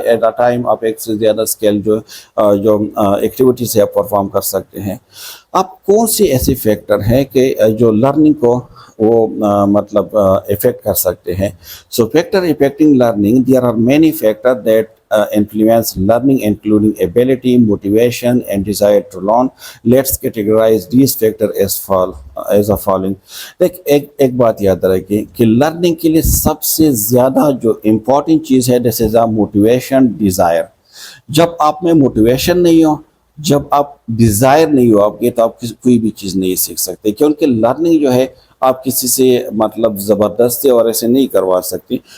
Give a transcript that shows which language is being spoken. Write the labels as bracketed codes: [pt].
[hi] At a time आप एक से ज़्यादा स्केल जो एक्टिविटीज है आप परफॉर्म कर सकते हैं। अब कौन से ऐसे फैक्टर हैं कि जो लर्निंग को वो मतलब इफेक्ट कर सकते हैं। [en] So factor effecting learning, there are many factor that influence learning, including ability, motivation, and desire to learn. Let's categorize these factors as a following। [hi] देख, एक बात याद रखिए कि लर्निंग के लिए सबसे ज़्यादा जो इम्पोर्टेंट चीज़ है, [en] this is a motivation, [hi] desire. जब आप में मोटिवेशन नहीं हो, जब आप डिज़ायर नहीं हो आपके, तो आप कोई भी चीज़ नहीं सीख सकते। क्योंकि लर्निंग जो है आप किसी से मतलब ज़बरदस्ती और ऐसे नहीं करवा सकती।